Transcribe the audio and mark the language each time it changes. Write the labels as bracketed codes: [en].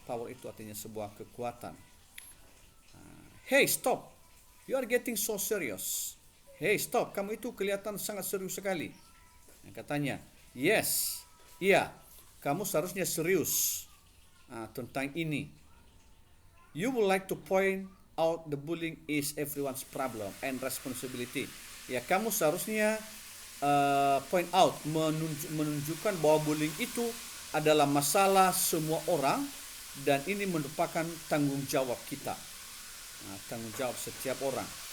[id] Power itu artinya sebuah kekuatan. [en] Hey, stop. You are getting so serious. Hey, stop. [id] Kamu itu kelihatan sangat serius sekali. Katanya, yes. Iya, kamu seharusnya serius tentang ini. [en] You would like to point out the bullying is everyone's problem and responsibility. [id] Ya, kamu seharusnya point out, menunjukkan bahwa bullying itu adalah masalah semua orang dan ini merupakan tanggung jawab kita, tanggung jawab setiap orang.